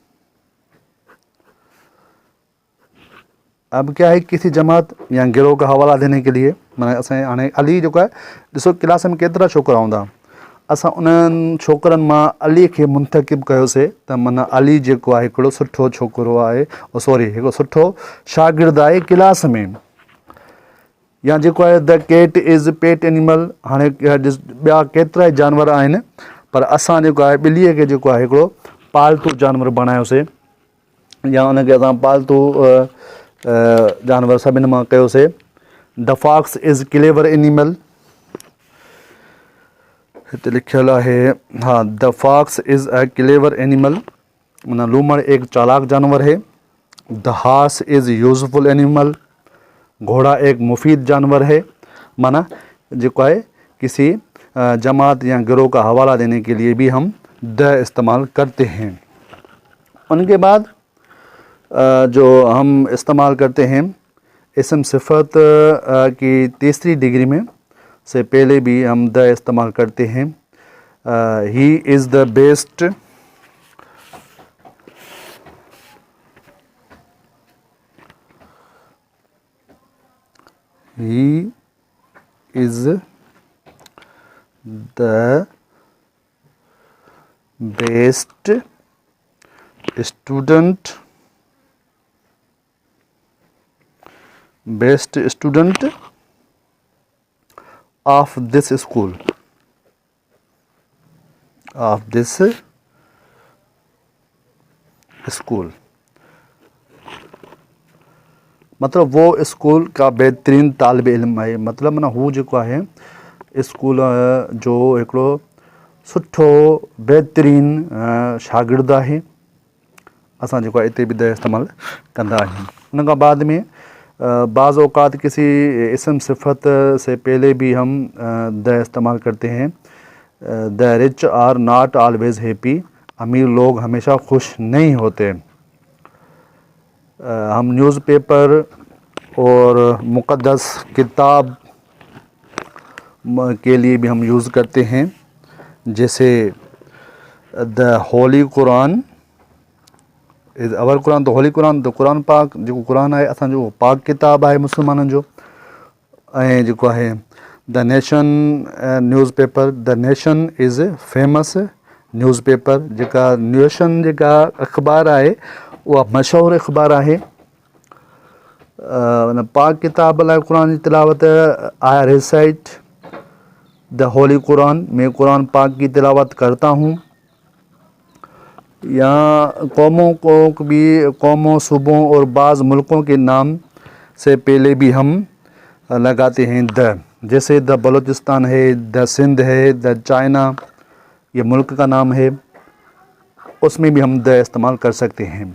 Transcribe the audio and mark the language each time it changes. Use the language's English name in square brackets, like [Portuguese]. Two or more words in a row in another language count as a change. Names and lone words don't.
[Urdu] اب کیا ہے، کسی جماعت یا گروہ کا حوالہ دینے کے لیے [Sindhi] माना असां हाणे अली जेको आहे, ॾिसो क्लास में केतिरा छोकिरा हूंदा, असां उन्हनि छोकिरनि मां अली खे मुंतखिब कयोसीं त माना अली जेको आहे हिकिड़ो सुठो छोकिरो आहे, हिकिड़ो सुठो शागिर्दु आहे क्लास में। या जेको आहे [English] the cat is pet animal. [Sindhi] हाणे ॿिया केतिरा ई जानवर आहिनि, पर असां जेको आहे ॿिलीअ खे जेको आहे हिकिड़ो पालतू जानवर बणायोसीं, या उनखे असां पालतू जानवर सभिनि मां कयोसीं। [English] The fox is clever animal. [Sindhi] हिते लिखियलु आहे, [English] हाँ, the fox is a clever animal, [Urdu] مانا لومڑ ایک چالاک جانور ہے. [English] The horse is useful animal, [Urdu] گھوڑا ایک مفید جانور ہے. مانا جیکو آہے کسی جماعت یا گروہ کا حوالہ دینے کے لیے بھی ہم دی استعمال کرتے ہیں. ان کے بعد جو ہم استعمال کرتے ہیں اسم صفت کی تیسری ڈگری میں سے پہلے بھی ہم دی استعمال کرتے ہیں. [English] He is the best, he is the best student of this school, of this स्कूल, [Urdu] مطلب وہ اسکول کا بہترین طالب علم آہے. [Sindhi] मतलब माना हू जेको आहे स्कूल जो हिकिड़ो सुठो बेहतरीन शागिर्द आहे। असां जेको आहे हिते बि द इस्तेमालु कंदा आहियूं। [Urdu] ان کھاں بعد میں بعض اوقات کسی اسم صفت سے پہلے بھی ہم دی استعمال کرتے ہیں. [English] The rich are not always happy, [Urdu] امیر لوگ ہمیشہ خوش نہیں ہوتے. ہم نیوزپیپر اور مقدس کتاب کے لیے بھی ہم یوز کرتے ہیں، جیسے [English] the Holy Quran is our Quran. [Sindhi] तो होली कुरान, तो कुरान पाक जेको कुरान आहे असांजो पाक किताब आहे मुस्लमाननि जो। ऐं जेको आहे [English] The Nation newspaper, The Nation is famous newspaper. [Sindhi] जेका नेशन जेका अख़बार आहे उहा मशहूरु अख़बार आहे। पाक किताब लाइ [Urdu] قرآن کی تلاوت [English] I recite the Holy Quran, [Urdu] میں قرآن پاک کی تلاوت کرتا ہوں. یا قوموں کو بھی، قوموں، صوبوں اور بعض ملکوں کے نام سے پہلے بھی ہم لگاتے ہیں دی، جیسے دی بلوچستان ہے، دی سندھ ہے، دی چائنا، یہ ملک کا نام ہے، اس میں بھی ہم دی استعمال کر سکتے ہیں.